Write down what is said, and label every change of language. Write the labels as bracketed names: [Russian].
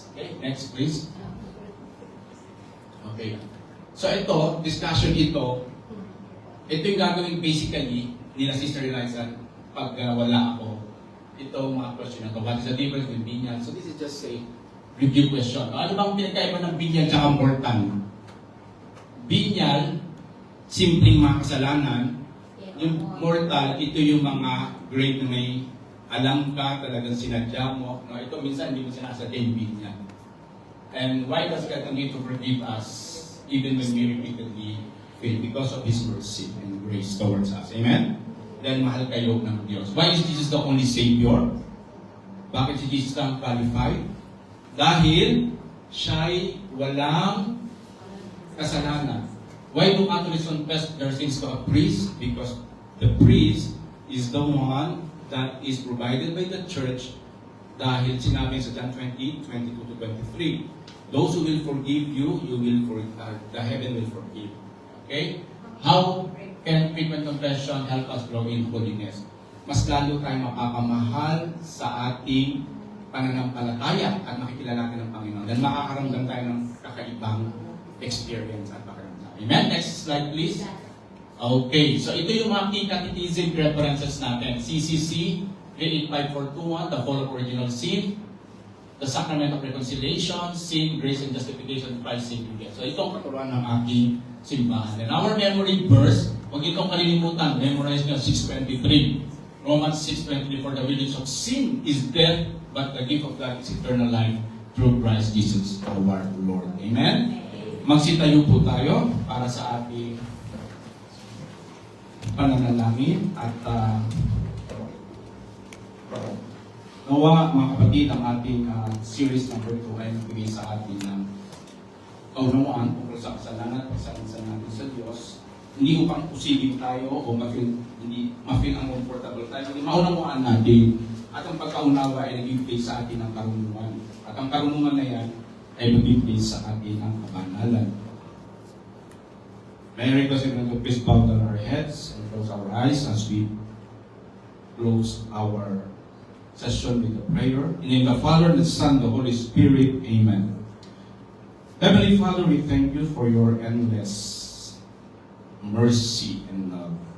[English] Okay, next please. [Filipino] Okay. So ito, discussion ito yung gagawin basically nila Sister Eliza pag wala ako. Ito mga question na to. [English] What is the difference with binyag? So this is just a review question. [Filipino] Ano bang pinagkaiba ng binyag at mortal? Binyag, simpleng mga kasalanan. Yung mortal, ito yung mga grade na may alam ka, talagang sinadya mo. No, ito minsan hindi mo sinasadya yung binyag. [English] And why does God continue to forgive us even when we repeatedly fail? Because of His mercy and grace towards us. Amen? [Filipino] Dahil mahal kayo ng Diyos. [English] Why is Jesus the only Savior? [Filipino] Bakit si Jesus lang qualified? Dahil siya'y walang kasalanan. [English] Why do Catholics confess their sins to a priest? Because the priest is the one that is provided by the church [Filipino] dahil sinabi sa [English] John 20, 22 to 23. Those who will forgive you, the heaven will forgive. Okay? How can frequent confession help us grow in holiness? [Filipino] Mas lalo tayong mapapamahal sa ating pananampalataya at makikilala natin ng Panginoon. Dahil makakaramdam tayo ng kakaibang experience at pakiramdam. Amen? [English] Next slide please. [Filipino] Okay, so ito yung mga key catechism references natin. [English] CCC 38541, the fall of original sin, the sacrament of reconciliation, sin, grace, and justification, Christ saving death. [Filipino] So itong katuruan ng aking simbahan. [English] And our memory verse, [Filipino] huwag itong kalilimutan, memorize nyo 6:23. [English] Romans 6:23, for the wages of sin is death, but the gift of God is eternal life through Christ Jesus our Lord. Amen? [Filipino] Magsitayo po tayo para sa ating pananalangin at nawa mga kapatid ang ating series number 2 ay nagbigay sa atin ng kaunawaan tungkol sa kasalanan at kasalanan natin sa Diyos. Hindi upang pusigin tayo o hindi ma-feel uncomfortable tayo, hindi maunawaan natin at ang pagkaunawa ay nag-ibigay sa atin ng karunungan. At ang karunungan na yan ay magbibigay sa atin ng kabanalan. [English] May I request everyone to please bow down our heads and close our eyes as we close our session with a prayer. In the name of the Father, the Son, the Holy Spirit. Amen. Heavenly Father, we thank you for your endless mercy and love.